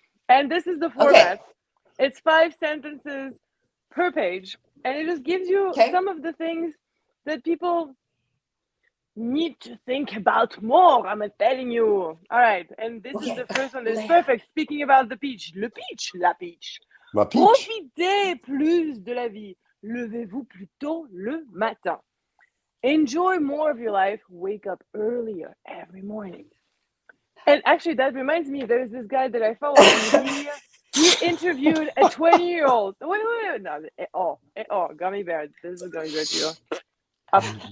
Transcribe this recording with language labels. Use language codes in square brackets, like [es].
[en] And this is the format. It's 5 sentences per page. And it just gives you some of the things that people need to think about more. I'm telling you. All right. And this is the first one that is perfect. Speaking about the peach. La peach. La peach. [fr] Profitez plus de la vie. Levez-vous plus tôt le matin. [en] Enjoy more of your life. Wake up earlier every morning. And actually, that reminds me, there's this guy that I follow. He interviewed a 20-year-old. Wait. No. Gummy bear. This is Gummy bear too. Up.